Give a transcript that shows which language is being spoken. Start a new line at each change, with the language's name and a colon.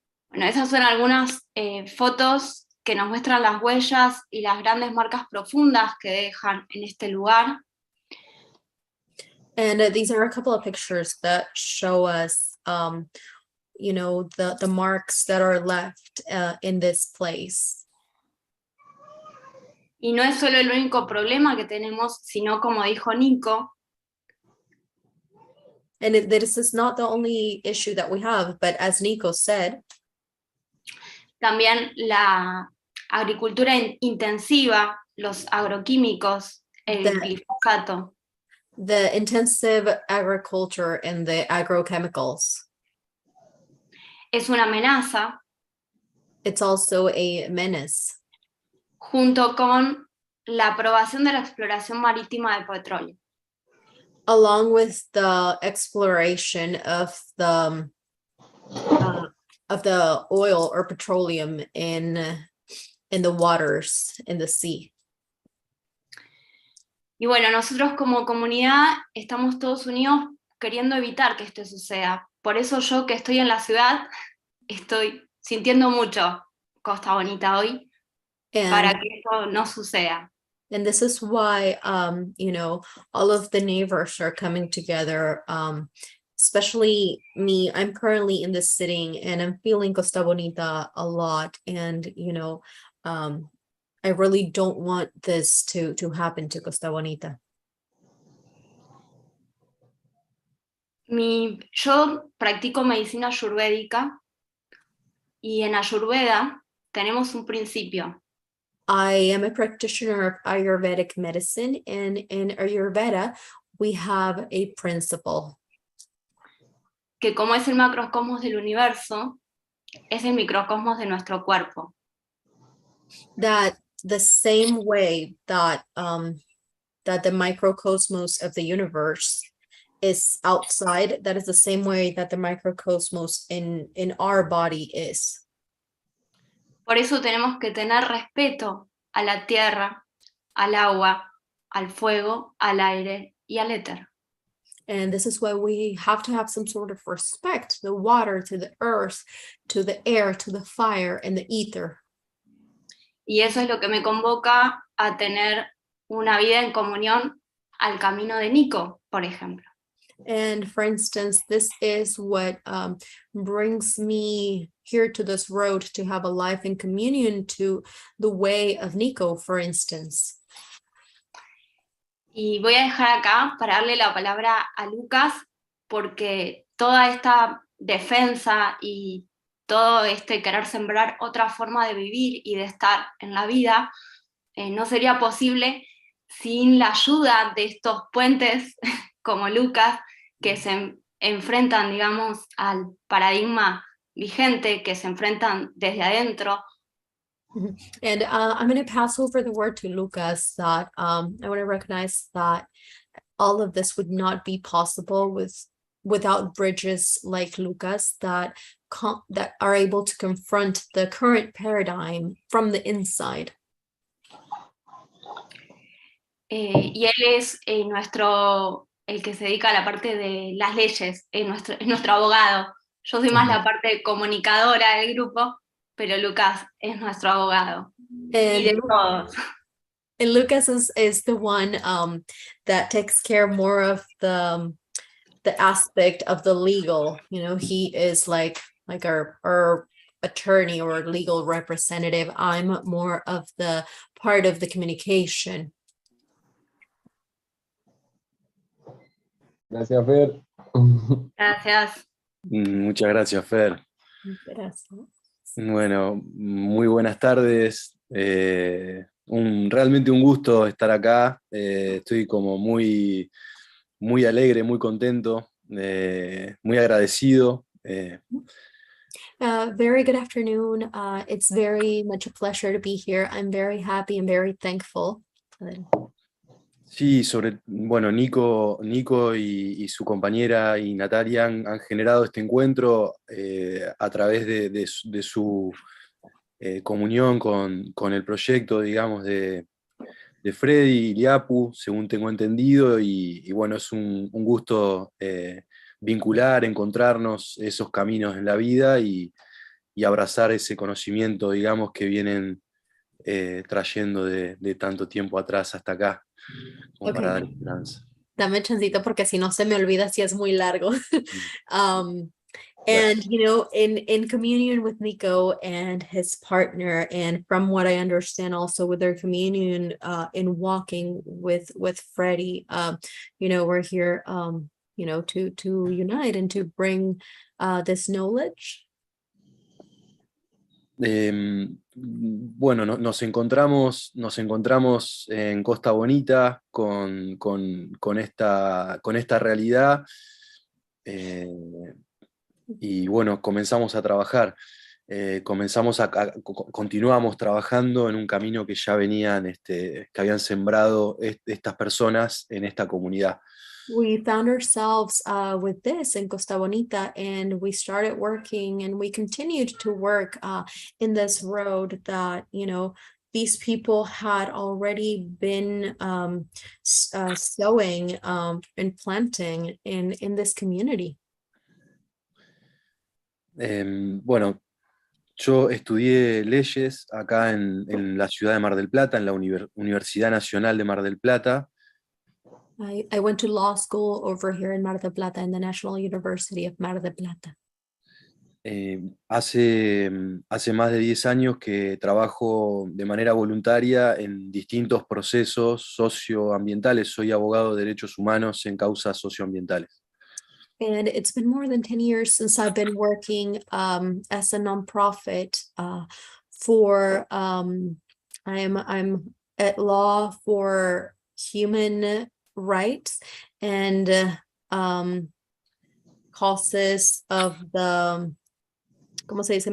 Spanish: Bueno, esas son algunas fotos que nos muestran las huellas y las grandes marcas profundas que dejan en este lugar.
English: And these are a couple of pictures that show us, the marks that are left in this place.
Spanish: Y no es solo el único problema que tenemos, sino, como dijo Nico,
English: And this is not the only issue that we have, but as Nico said,
Spanish: también la agricultura intensiva, los agroquímicos, el glifosato.
English: the intensive agriculture and the agrochemicals.
Spanish: Es una amenaza.
English: It's also a menace.
Spanish: Junto con la aprobación de la exploración marítima de petróleo.
English: Along with the exploration of the oil or petroleum in the waters, in the sea.
Spanish: Y bueno, nosotros como comunidad estamos todos unidos queriendo evitar que esto suceda. Por eso yo que estoy en la ciudad, estoy sintiendo mucho Costa Bonita hoy para que esto no suceda.
English: And this is why, you know, all of the neighbors are coming together, especially me. I'm currently in this sitting and I'm feeling Costa Bonita a lot. And, you know, I really don't want this to happen to Costa Bonita.
Spanish: Yo practico medicina ayurvédica y en Ayurveda tenemos un principio.
English: I am a practitioner of Ayurvedic medicine, and in Ayurveda, we have a principle.
Spanish: Que como es el macrocosmos del universo, es el microcosmos de nuestro cuerpo.
English: That the same way that that the microcosmos of the universe is outside, that is the same way that the microcosmos in our body is.
Spanish: Por eso tenemos que tener respeto a la tierra, al agua, al fuego, al aire y al éter.
English: And this is why we have to have some sort of respect to the water, to the earth, to the air, to the fire, and the ether.
Spanish: Y eso es lo que me convoca a tener una vida en comunión al camino de Nico, por ejemplo.
English: And for instance, this is what brings me here to this road to have a life in communion to the way of Nico, for instance.
Spanish: Y voy a dejar acá para darle la palabra a Lucas, porque toda esta defensa y todo este querer sembrar otra forma de vivir y de estar en la vida, no sería posible sin la ayuda de estos puentes como Lucas, que se enfrentan, digamos, al paradigma vigente, que se enfrentan desde adentro.
English: And I'm going to pass over the word to Lucas, that I want to recognize that all of this would not be possible without bridges like Lucas that are able to confront the current paradigm from the inside.
Spanish: Y él es el que se dedica a la parte de las leyes, es nuestro abogado. Yo soy más la parte comunicadora del grupo, pero Lucas es nuestro abogado. Y de todos.
English: And Lucas is the one that takes care more of the aspect of the legal. You know, he is like our attorney or legal representative. I'm more of the part of the communication.
Spanish: Gracias, Fer. Gracias. Muchas gracias, Fer. Gracias. Bueno, muy buenas tardes. Realmente un gusto estar acá. Estoy como muy alegre, muy contento, muy agradecido.
English: Very good afternoon. It's very much a pleasure to be here. I'm very happy and very thankful.
Spanish: Sí, bueno, Nico y su compañera y Natalia han generado este encuentro a través de su comunión con el proyecto, digamos, de Freddy y Liapu, según tengo entendido, y bueno, es un gusto vincular, encontrarnos esos caminos en la vida y abrazar ese conocimiento, digamos, que vienen trayendo de tanto tiempo atrás hasta acá. Como para dar esperanza. Dame chancito porque si no se me olvida si es muy largo.
English: And you know, in communion with Nico and his partner, and from what I understand also with their communion in walking with Freddie, you know, we're here you know, to unite and to bring this knowledge?
Spanish: Bueno, nos encontramos en Costa Bonita con esta realidad, y bueno, comenzamos a trabajar. Continuamos trabajando en un camino que ya que habían sembrado estas personas en esta comunidad.
English: We found ourselves with this in Costa Bonita, and we started working, and we continued to work in this road that, you know, these people had already been sowing and planting in this community.
Spanish: Bueno, yo estudié leyes acá en la ciudad de Mar del Plata, en la Universidad Nacional de Mar del Plata.
English: I went to law school over here in Mar del Plata, in the National University of Mar del Plata.
Spanish: Hace más de 10 años que trabajo de manera voluntaria en distintos procesos socioambientales. Soy abogado de derechos humanos en causas socioambientales.
English: And it's been more than 10 years since I've been working as a nonprofit for I'm at law for human rights and causes of the,
Spanish: ¿cómo se dice?